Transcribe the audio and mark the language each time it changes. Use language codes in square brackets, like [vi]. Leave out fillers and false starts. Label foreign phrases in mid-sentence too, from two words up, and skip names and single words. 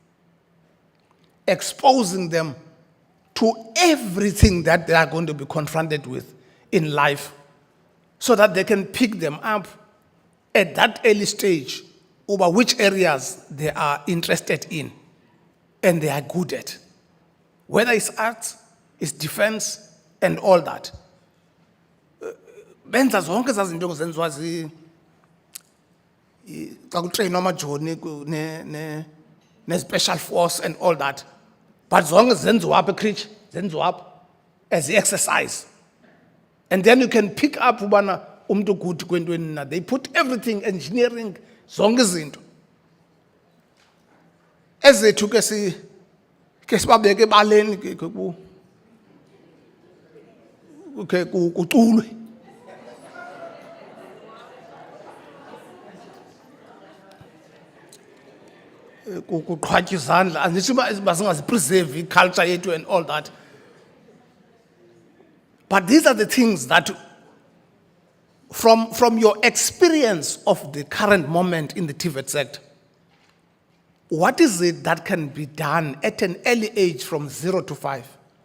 [en] exposing them to everything that they are going to be confronted with in life so that they can pick them up at that early stage over which areas they are interested in and they are good at. Whether it's arts, it's defense, and all that. [xh] Benza zonke zazinto ezenziwa xa kutrainwa amajoni ne-special force [en] and all that. [xh] But zonke zenziwa apha eCrich, zenziwa apha [en] as exercise. And then you can pick up [xh] ubana umntu [en] good [xh] kwentweni na. [en] They put everything, engineering, [xh] zonke izinto. Ezethu ke sibabeke ebaleni ke kuculwe. Kuqhwatywa izandla, andithi uba singazipreserve i-culture yethu [en] and all that. But these are the things that, from your experience of the current moment in the TVET sector, what is it that can be done at an early age from 0 to 5?